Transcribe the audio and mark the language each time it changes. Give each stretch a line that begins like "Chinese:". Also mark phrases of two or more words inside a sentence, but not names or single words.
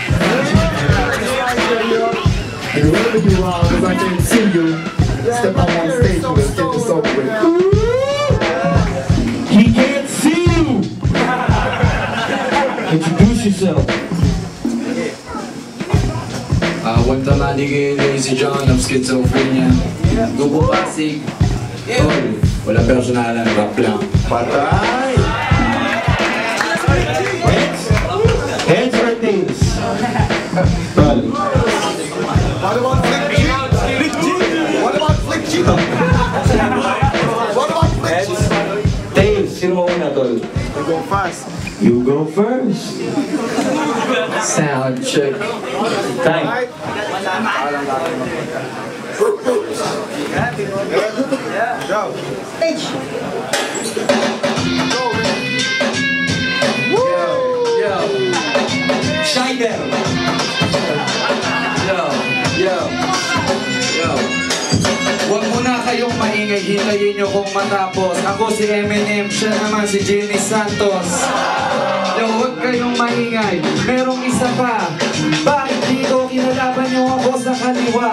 English: And wherever you are, because I can't see you, step out on stage and let's get this over with. He can't see you! Introduce yourself. One time I dig Lazy John of Schizophrenia. Dubo Pasig.
Filipino: Tol, wala personalan, rap lang. Patay!
English: Heads or tails? Tol. What about Flick G? Flick G? What about Flick G? What about Flick G? Tails,
Filipino: sino mo una, Tol?
English: You go fast. You go first. Sound check. Time. Go. Yo. Shider. Yo.
Filipino: Huwag muna kayong maingay, hintayin nyo kung matapos. Ako si Eminem, siya naman si Jenny Santos. Yo, huwag kayong maingay, merong isa pa. Bakit dito kinalaban nyo ako sa kaliwa?